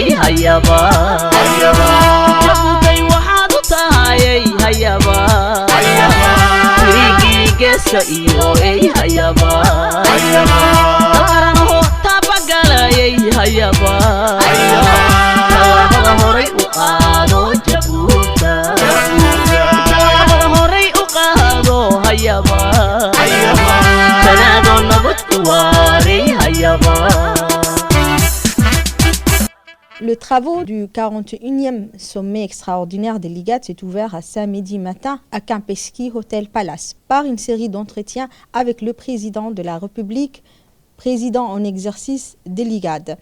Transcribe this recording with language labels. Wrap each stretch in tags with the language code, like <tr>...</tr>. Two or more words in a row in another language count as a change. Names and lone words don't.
<so>hayaba jabuutay waxaad u tahayay hayaba wiigii geeska iyo hayaba dhaqaalaho taabagalayay hayaba tallaabada horay u qaado jabuuta tallaabada horay u qaado hayaba tanaadoo nabad ku waaray hayaba.</so> <fr>Le travaux du 41e sommet extraordinaire des Ligad s'est ouvert à samedi matin à Campeski Hotel Palace par une série d'entretiens avec le président de la République, président en exercice des Ligad.</fr>